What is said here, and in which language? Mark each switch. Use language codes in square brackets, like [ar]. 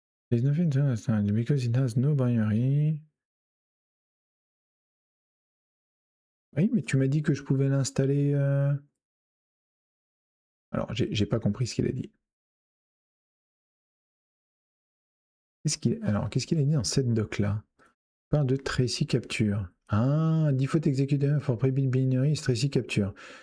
[en] There's nothing to understand because it has no binary. [fr] Oui, mais tu m'as dit que je pouvais l'installer. Alors, j'ai pas compris ce qu'il a dit. Alors, qu'est-ce qu'il a dit dans cette doc-là? Parle de Tracy Capture. [en] Ah, default executed for pre-built binary is Tracy Capture.